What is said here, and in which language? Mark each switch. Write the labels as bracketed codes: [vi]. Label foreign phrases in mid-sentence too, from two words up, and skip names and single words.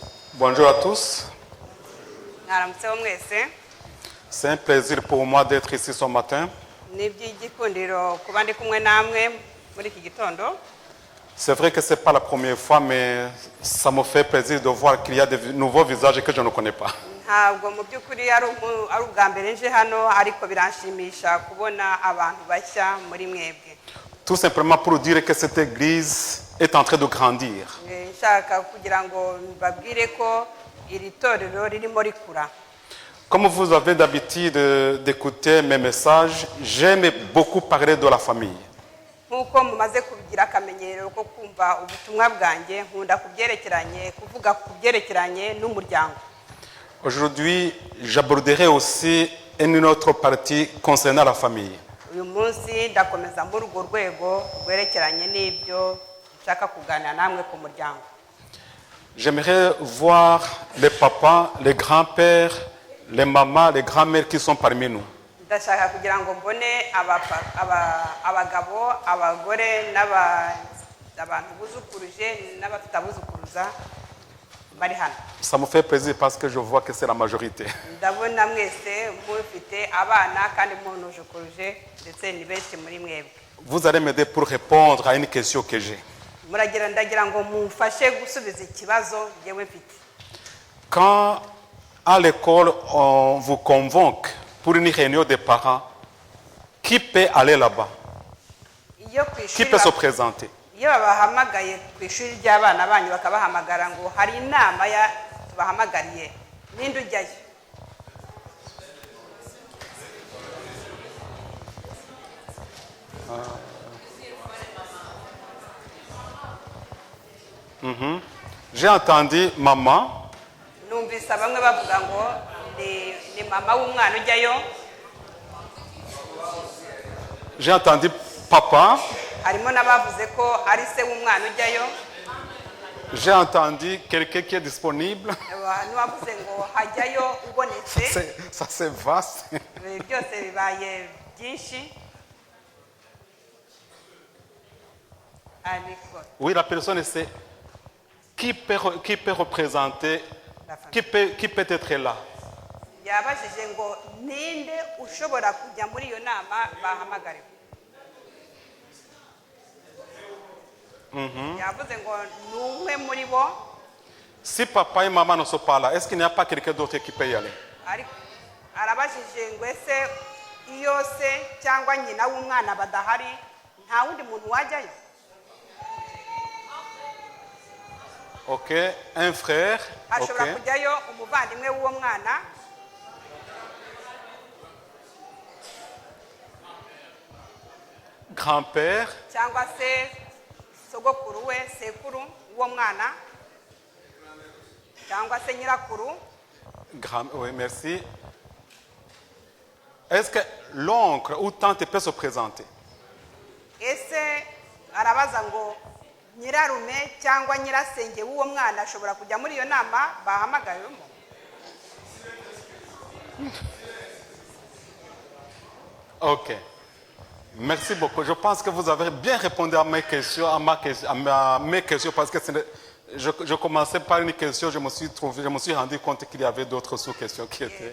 [fr] Bonjour à tous. [rw] mwaramutseho mwese. [fr] C'est un plaisir pour moi d'être ici ce matin. [rw] Ni iby'igikundiro kuba ndi kumwe namwe muri iki gitondo. [fr] C'est vrai que ce n'est pas la première fois, mais ça me fait plaisir de voir qu'il y a de nouveaux visages que je ne connais pas. [rw] Ntabwo mu by'ukuri ari ubwa mbere nje hano, ariko biranshimisha kubona abantu bashya muri mwebwe. [fr] Tout simplement pour dire que cette église est en train de grandir. [rw] Nshaka kugira ngo mbabwire ko iri torero ririmo rikura. [fr] Comme vous avez d'habitude d'écouter mes messages, j'aime beaucoup parler de la famille. [rw] Nkuko mumaze kubigira akamenyero ko kumva ubutumwa bwanjye, nkunda kuvuga ku byerekeranye n'umuryango. [fr] Aujourd'hui, j'aborderai aussi une autre partie concernant la famille. [rw] Uyu munsi ndakomeza muri urwo rwego rwerekeranye n'ibyo nshaka kuganira namwe ku muryango. [fr] J'aimerais voir les papas, les grands-pères, les mamans, les grands-mères qui sont parmi nous. [rw] Ndashaka kugira ngo mbone abagabo, abagore n'abantu buzukuruje n'abatutabuzukuruza bari hano. [fr] Ça me fait plaisir parce que je vois que c'est la majorité. [rw] Ndabona mwese mufite abana kandi munujukuruje ndetse ni benshi muri mwebwe. [fr] Vous allez m'aider pour répondre à une question que j'ai. [rw] Ndagira ngo mumfashe gusubiza ikibazo yewe mfite. [fr] Quand à l'école on vous convoque pour une réunion des parents, qui peut aller là-bas? Qui peut se présenter? [rw] Iyo babahamagaye ku ishuri ry'abana banyu bakabahamagara ngo hari inama tubahamagariye, ninde ujyayo? [fr] J'ai entendu maman. [rw] Numvise bamwe bavuga ngo ni mama w'umwana ujyayo. [fr] J'ai entendu papa. [rw] Harimo n'abavuze ko ari se w'umwana ujyayo. [fr] J'ai entendu quelqu'un qui est disponible. [rw] N'uwavuze ngo hajyayo ubonetse. [fr] Ça c'est vaste. [rw] Byose bibaye byinshi. [fr] Oui, la personne c'est qui peut représenter, qui peut être là. [rw] Yabajije ngo ninde ushobora kujya muri iyo nama bahamagariwe. Yavuze ngo numwe muri bo. [fr] Si papa et maman ne sont pas là, est-ce qu'il n'y a pas quelqu'un d'autre qui peut y aller? [rw] Arabajije ngo ese iyo se cyangwa nyina w'umwana badahari, nta wundi muntu wajyayo? [fr] Ok, un frère. [rw] Ashobora kujyayo umuvandimwe w'uwo mwana. [fr] Grand-père. [rw] Cyangwa se sogokuru we, sekuru w'uwo mwana. Cyangwa se nyirakuru. [fr] Oui, merci. Est-ce que l'oncle ou tante peut se présenter? [rw] Ese arabaza ngo nyirarume cyangwa nyirasenge w'uwo mwana ashobora kujya muri iyo nama bahamagayemo? [fr] Ok. Merci beaucoup. Je pense que vous avez bien répondu à mes questions, à mes questions parce que je commençais par une question, je me suis rendu compte qu'il y avait d'autres sous-questions qui étaient.